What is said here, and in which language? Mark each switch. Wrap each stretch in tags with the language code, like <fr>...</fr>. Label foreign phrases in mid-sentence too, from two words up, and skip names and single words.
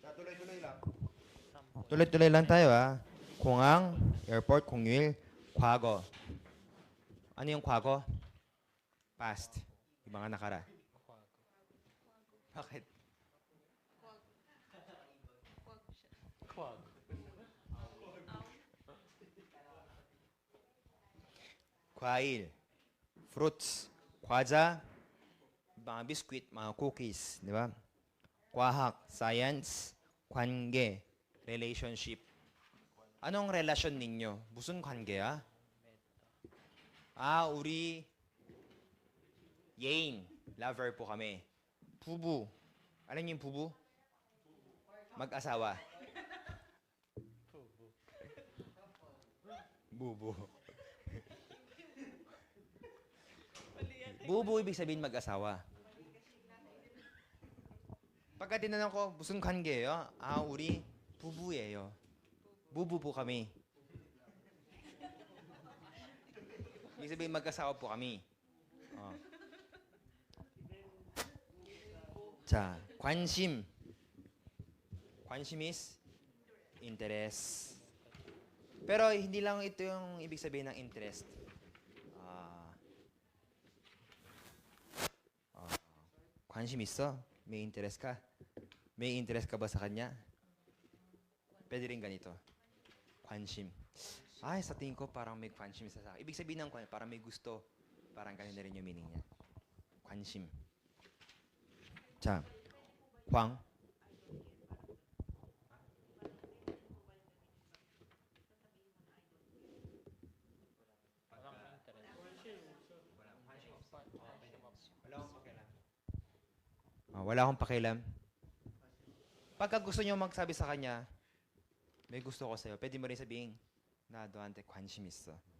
<tl>Tuloy-tuloy lang tayo, ha?</tl> <ko>공항, airport, 공휴일, 과거.</ko> <tl>Ano yung 과거? Past. Yung mga nakara. Bakit? 과일, fruits, 과자, mga biscuit, mga cookies, di ba?</tl> <ko>과학, science, 관계,</ko> <en>relationship.</en> <tl>Anong relasyon ninyo?</tl> <ko>무슨 관계야? 우리 예인,</ko> <tl>lover po kami. 부부. Alam niyo yung 부부? Mag-asawa.</tl> <ko>부부.</ko> <tl>부부 ibig sabihin mag-asawa. Pagka tinanong ko,</tl> <ko>무슨 관계예요? 우리 부부예요. 부부</ko> <tl>po kami. Ibig sabihin mag-asawa po kami.</tl> <ko>자, 관심.</ko> <en>관심 is interest.</en> <tl>Pero hindi lang ito yung ibig sabihin ng interest.</tl> <ko>관심 있어?</ko> <tl>May interest ka? May interest ka ba sa kanya? Pwede rin ganito. 관심. Sa tingin ko parang may 관심 sa akin. Ibig sabihin ng parang may gusto. Parang ganun na rin yung meaning niya.</tl> <ko>관심. 자, 광.</ko> <tl>Wala akong pakialam. Pagka gusto nyo magsabi sa kanya, may gusto ko sa'yo, pwede mo rin sabihin,</tl> <ko>나 너한테 관심 있어.</ko>